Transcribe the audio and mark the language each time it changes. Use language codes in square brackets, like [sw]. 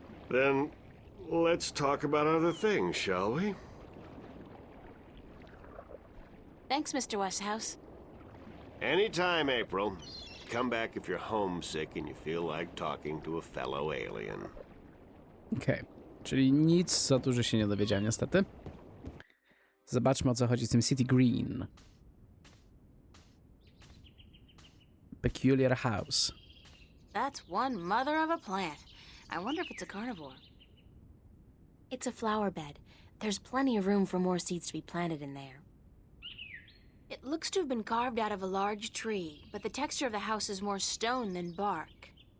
[en] Then let's talk about other things, shall we? Thanks, Mr. Westhouse. Anytime, April. Come back if you're homesick and you feel like talking to a fellow alien. Okej. [pl] Czyli nic za dużo się nie dowiedziałem niestety. Zobaczmy, o co chodzi z tym City Green. [en] Peculiar house. That's one mother of a plant. I wonder if it's a carnivore. It's a flower bed. There's plenty of room for more seeds to be planted in there. It looks to have been carved out of a large tree, but the texture of the house is more stone than bark.